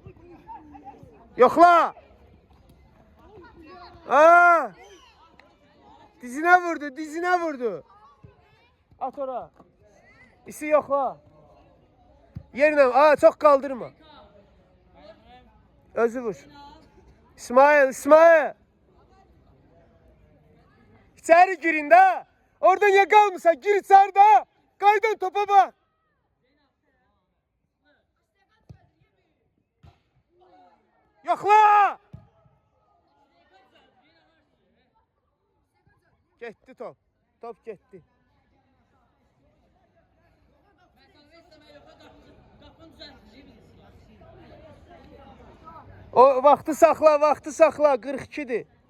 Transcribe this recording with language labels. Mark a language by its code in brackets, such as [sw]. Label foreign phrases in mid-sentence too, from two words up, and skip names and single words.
[az] Yoxla. Aa! Dizinə vurdu. At ora. İsi yoxla. Yerlə, çox qaldırma. Özü vur. İsmail. [tr] İçeri girin de. Oradan ya kalmışsan gir içeri de. Kaydan topa bak. [az] Yoxla. Getdi top. Top getdi. O vaxtı saxla, 42'dir.